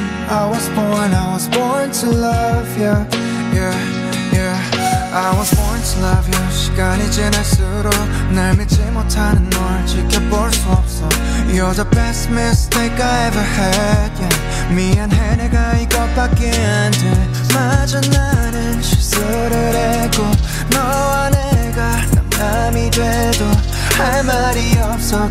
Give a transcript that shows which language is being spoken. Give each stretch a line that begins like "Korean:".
English: I was born to love ya, yeah, yeah, yeah. I was born to love you.
Korean: 시간이 지날수록 날 믿지 못하는 널 지켜볼 수 없어.
English: You're the best mistake I ever had, yeah.
Korean: 미안해 내가 이것밖에 안 돼. 마저 나는 실수를 했고 너와 내가 남남이 돼도 할 말이 없어.